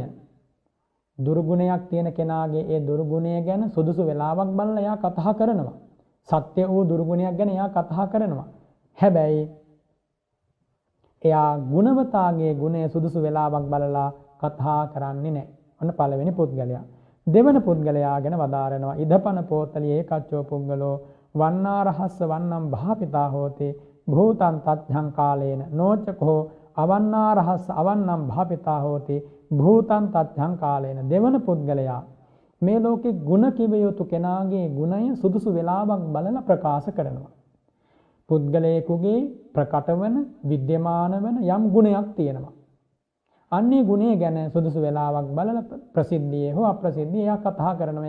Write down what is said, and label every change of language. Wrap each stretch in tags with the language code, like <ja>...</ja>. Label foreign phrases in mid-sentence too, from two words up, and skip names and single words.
<si>දුර්ගුණයක් තියෙන කෙනාගේ ඒ දුර්ගුණය ගැන සුදුසු වෙලාවක් බලලා එයා කතා කරනවා. සත්‍ය වූ දුර්ගුණයක් ගැන එයා කතා කරනවා. හැබැයි එයා ගුණවතාගේ ගුණය සුදුසු වෙලාවක් බලලා කතා කරන්නේ නැහැ. ඔන්න පළවෙනි පුද්ගලයා. දෙවන පුද්ගලයා ගැන වදාරනවා</si> <pi>ඉදපන පෝතලියේ ඒකච්චෝ පුද්ගලෝ වන්නාරහස්ස වන්නම් භාපිතා හෝති භූතං තත්හං කාලේන නෝචකෝ අවන්නාරහස්ස අවන්නම් භාපිතා හෝති භූතං තත්හං කාලේන.</pi> <si>දෙවන පුද්ගලයා මේ ලෝකේ ගුණ කිව යුතු කෙනාගේ ගුණය සුදුසු වෙලාවක් බලලා ප්‍රකාශ කරනවා. පුද්ගලයෙකුගේ ප්‍රකට වන විද්‍යමාන වන යම් ගුණයක් තියෙනවා. අන්නේ ගුණය ගැන සුදුසු වෙලාවක් බලලා ප්‍රසිද්ධියේ හෝ අප්‍රසිද්ධියේ එයා කතා කරනවා.</si>